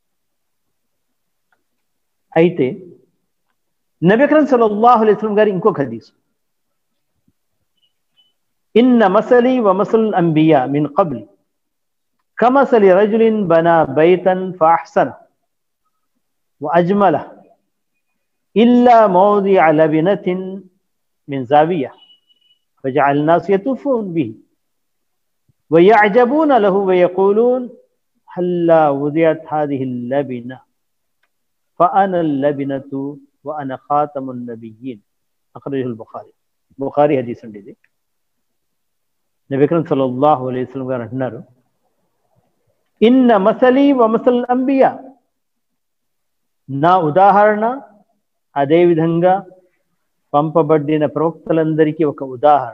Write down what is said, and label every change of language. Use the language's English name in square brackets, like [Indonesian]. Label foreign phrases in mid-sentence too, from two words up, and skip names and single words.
[Telugu] అయితే నబీ అక్రమ్ [Arabic] صلى الله عليه وسلم [Telugu] గారి ఇంకొక హదీస్, [Arabic] إن مثلي ومثل الأنبياء من قبلي كمثل رجل بنى بيتا فأحسن وأجمل إلا موضع لبنة من زاوية فجعل الناس يطوفون به ويعجبون له ويقولون هلا وضعت هذه اللبنة فأنا اللبنة وأنا خاتم النبيين أخرجه البخاري. [Telugu] బుఖారీ హదీస్ అండి ఇది. నబీ అక్రమ్ [Arabic] صلى الله عليه وسلم [Telugu] గారు అంటున్నారు, [Arabic] إن مثلي ومثل الأنبياء, [Telugu] నా ఉదాహరణ అదేవిధంగా పంపబడిన ప్రవక్తలందరికీ ఒక ఉదాహరణ.